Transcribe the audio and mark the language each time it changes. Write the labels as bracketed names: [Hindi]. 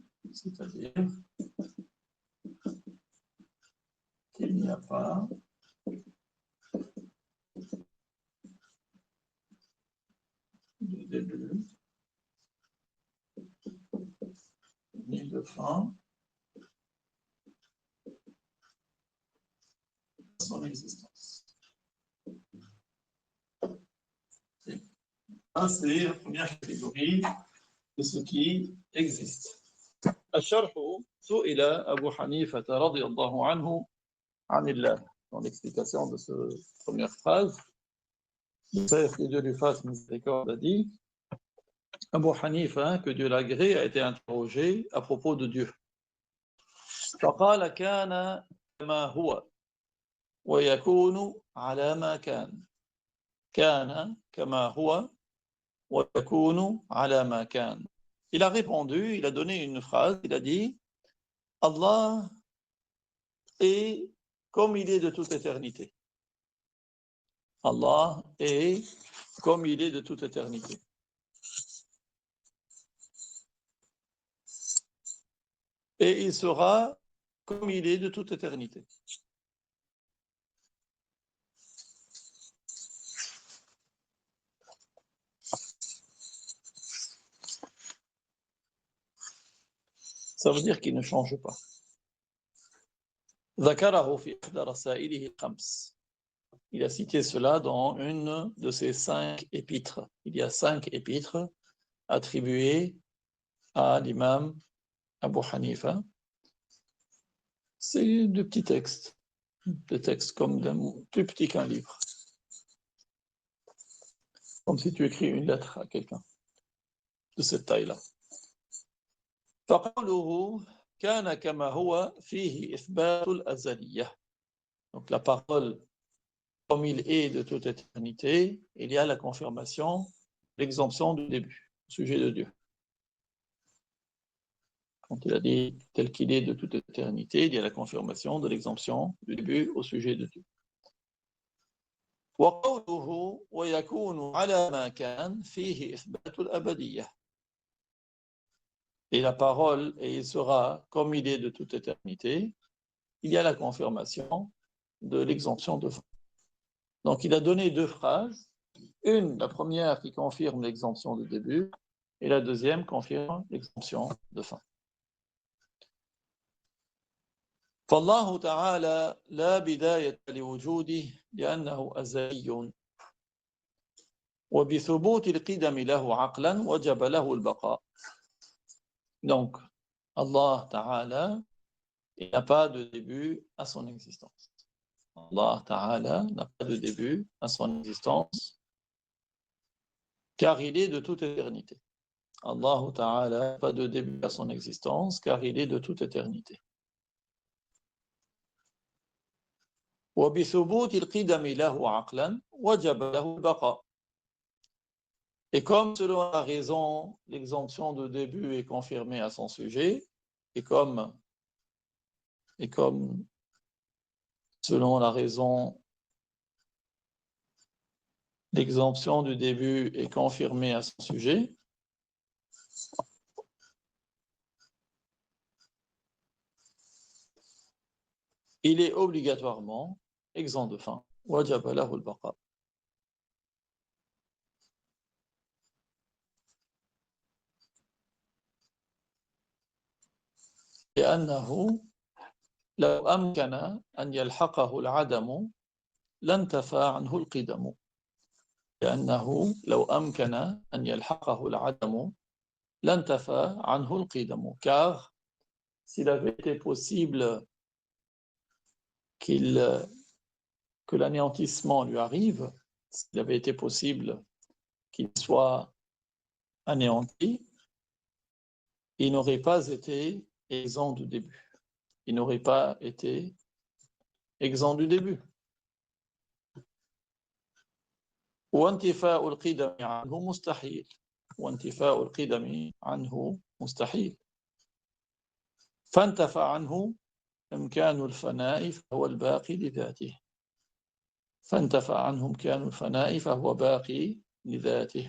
[French] C'est-à-dire qu'il n'y a pas de début ni de fin à son existence. C'est la première catégorie de ce qui existe. [Arabic] الشرح سئل أبو حنيفة رضي الله عنه عن الله. [French] Dans l'explication de cette première phrase, le Cheikh, que Dieu lui fasse miséricorde, a dit Abu Hanifa, que Dieu l'agrée, a été interrogé à propos de Dieu. [Arabic] فقال كان كما هو ويكون على ما كان. كان كما هو ويكون على ما كان. [French] Il a répondu, il a donné une phrase, il a dit Allah est comme il est de toute éternité. Allah est comme il est de toute éternité. et il sera comme il est de toute éternité. Ça veut dire qu'il ne change pas. [Arabic] ذكره في إحدى رسائله الخمس. [French] Il a cité cela dans une de ses 5 épîtres. Il y a 5 épîtres attribuées à l'imam Abu Hanifa. C'est de petits textes, des textes comme plus petits qu'un livre. Comme si tu écris une lettre à quelqu'un de cette taille-là. [Arabic] فقوله كان كما هو فيه إثبات الأزلية. [French] Donc la parole comme il est de toute éternité, il y a la confirmation, l'exemption du début, au sujet de Dieu. Quand il a dit tel qu'il est de toute éternité, il y a la confirmation de l'exemption du début au sujet de Dieu. [Arabic] وقوله ويكون على ما كان فيه إثبات الأبدية. [French] Et la parole, et il sera comme il est de toute éternité, il y a la confirmation de l'exemption de fin. Donc il a donné 2 phrases, la première qui confirme l'exemption de début, et la deuxième confirme l'exemption de fin. [Arabic] فالله تعالى لا بداية لوجوده لأنه أزلي وبثبوت القدم له عقلا وجب له البقاء. [French] Donc, Allah Ta'ala, il n'a pas de début à son existence. Allah Ta'ala n'a pas de début à son existence, car il est de toute éternité. Allah Ta'ala n'a pas de début à son existence, car il est de toute éternité. [Arabic] وبثبوت القدم له عقلا وجب له البقاء. [French] Et comme selon la raison, l'exemption de début est confirmée à son sujet, et comme selon la raison, l'exemption du début est confirmée à son sujet, il est obligatoirement exempt de fin. [Arabic] وجب له البقاء. لأنه لو أمكن أن يلحقه العدم لانتفى عنه القدم. لأنه لو أمكن أن يلحقه العدم لانتفى عنه القدم. [French] Car s'il avait été possible que l'anéantissement lui arrive, s'il avait été possible qu'il soit anéanti, il n'aurait pas été exempt du début. Il n'aurait pas été exempt du début. [Arabic] وانتفاء القدم عنه مستحيل. وانتفاء القدم عنه مستحيل. فانتفى عنه إمكان الفناء فهو الباقي لذاته. فانتفى عنه إمكان الفناء فهو باقي لذاته.